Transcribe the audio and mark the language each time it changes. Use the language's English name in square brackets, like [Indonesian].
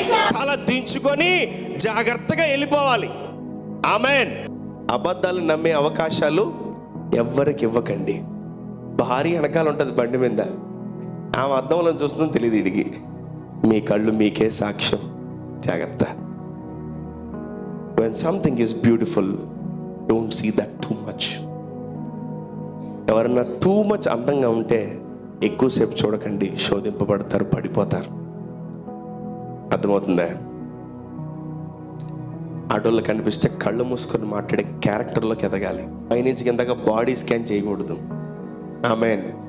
[Telugu] తల దించుకొని జాగ్రత్తగా వెళ్ళిపోవాలి. ఆమెన్. అబద్ధాలు నమ్మే అవకాశాలు ఎవ్వరికి ఇవ్వకండి. భారీ వెనకాల ఉంటుంది బండి మీద, ఆమె అద్దంలో చూస్తుందో తెలియదు వీడికి. మీ కళ్ళు మీకే సాక్ష్యం. జాగ్రత్త. [English] When something is beautiful, don't see that too much. [Telugu] ఎవరన్నా టూ మచ్ అందంగా ఉంటే ఎక్కువసేపు చూడకండి, శోధింపబడతారు, పడిపోతారు. అర్థమవుతుందా? ఆడోళ్ళు కనిపిస్తే కళ్ళు మూసుకొని మాట్లాడే క్యారెక్టర్లోకి ఎదగాలి. పైనుంచి కిందగా బాడీ స్కాన్ చేయకూడదు. ఆమెన్.